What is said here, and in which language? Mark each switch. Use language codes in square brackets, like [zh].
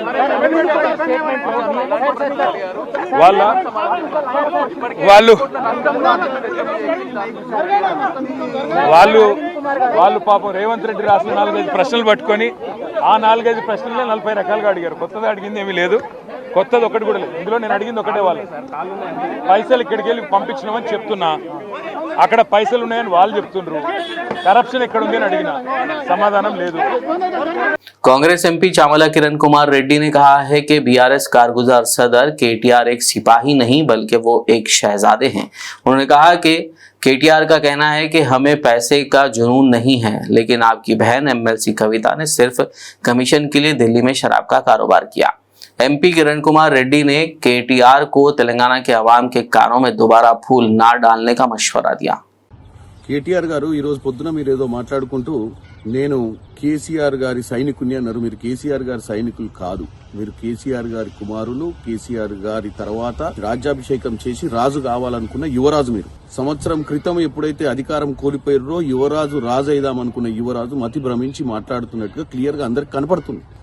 [te] వాళ్ళు పాపం రేవంత్ రెడ్డి రాసిన 4-5 ప్రశ్నలు పట్టుకొని ఆ 4-5 ప్రశ్నలే 40 రకాలుగా అడిగారు. కొత్తగా అడిగింది ఏమీ లేదు. కొత్తది ఒకటి కూడా లేదు. ఇందులో నేను అడిగింది ఒకటే, వాళ్ళు పైసలు ఇక్కడికి వెళ్ళి పంపించినామని చెప్తున్నా, అక్కడ పైసలు ఉన్నాయని వాళ్ళు చెప్తుండ్రు. కరప్షన్ ఎక్కడ ఉంది అని అడిగినా, సమాధానం లేదు. [hi] कांग्रेस एमपी चामला किरण कुमार रेड्डी ने कहा है कि बीआरएस कारगुजार सदर केटीआर एक सिपाही नहीं बल्कि वो एक शहजादे हैं। उन्होंने कहा कि केटीआर का कहना है कि हमें पैसे का जुनून नहीं है, लेकिन आपकी बहन एमएलसी कविता ने सिर्फ कमीशन के लिए दिल्ली में शराब का कारोबार किया। एमपी किरण कुमार रेड्डी ने केटीआर को तेलंगाना के अवाम के कानों में दोबारा फूल ना डालने का मशवरा दिया। [te] కేటీఆర్ గారు ఈ రోజు పొద్దున మీరు ఏదో మాట్లాడుకుంటూ నేను కేసీఆర్ గారి సైనికుని అన్నారు. మీరు కేసీఆర్ గారి సైనికులు కాదు, మీరు కేసీఆర్ గారి కుమారులు. కేసీఆర్ గారి తర్వాత రాజ్యాభిషేకం చేసి రాజు కావాలనుకున్న యువరాజు మీరు. సంవత్సరం క్రితం ఎప్పుడైతే అధికారం కోల్పోయారో యువరాజు రాజు అయిదామనుకున్న యువరాజు మతి భ్రమించి మాట్లాడుతున్నట్టుగా క్లియర్ గా అందరికి కనపడుతుంది.